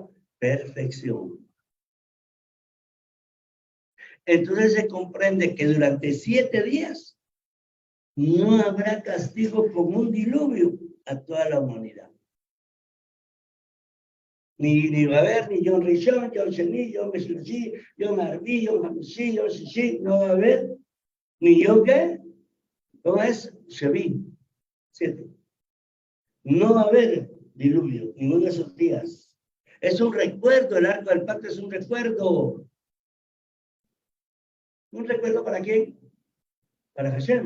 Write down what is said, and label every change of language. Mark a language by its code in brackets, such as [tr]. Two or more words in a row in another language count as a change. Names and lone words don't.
[es] Perfección. Entonces se comprende que durante 7 días no habrá castigo como un diluvio a toda la humanidad. Ni va a haber ni [he] יום ראשון, יום שני, יום שלישי, יום רביעי, יום חמישי, יום שישי, [es] no va a haber ni Yom ¿qué? ¿Cómo es? Shevi. 7. No va a haber diluvio, ninguno de esos días. Es un recuerdo, el arco del pacto es un recuerdo. ¿Un recuerdo para quién? Para Hashem.